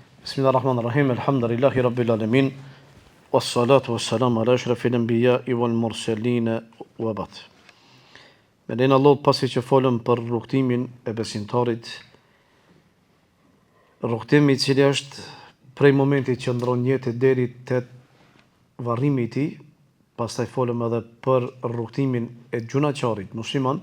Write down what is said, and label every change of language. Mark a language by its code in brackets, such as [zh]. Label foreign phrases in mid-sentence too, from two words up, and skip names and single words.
[ar] بسم الله الرحمن الرحيم. الحمد لله رب العالمين. والصلاة والسلام على أشرف الأنبياء والمرسلين وبعد. [sq] Me lejnë Allah, pasi që folëm për rrugtimin e besimtarit, rrugtimi i cili është prej momentit që ndron jetë deri te varrimi i tij, pastaj folëm edhe për rrugtimin e gjunaqarit musliman.